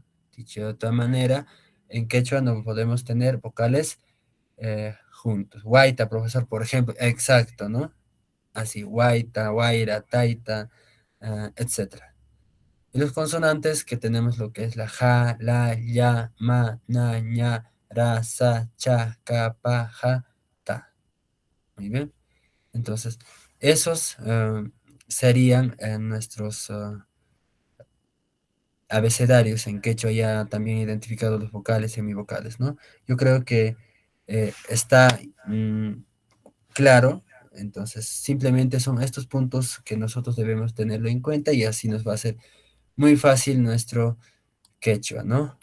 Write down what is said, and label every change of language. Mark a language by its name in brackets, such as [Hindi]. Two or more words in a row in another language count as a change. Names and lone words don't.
[Spanish] Dicho de otra manera, en quechua no podemos tener vocales juntos. Guaita, profesor, por ejemplo, exacto, ¿no? Así, guaita, guaira, taita, etcétera. Y los consonantes que tenemos lo que es la ja, la, ya, ma, na, ña, ra, sa, cha, ka, pa, ja, ta. Muy bien. Entonces, esos serían nuestros abecedarios en quechua ya también identificados los vocales y semivocales, ¿no? Yo creo que está claro, entonces simplemente son estos puntos que nosotros debemos tenerlo en cuenta y así nos va a ser muy fácil nuestro quechua, ¿no?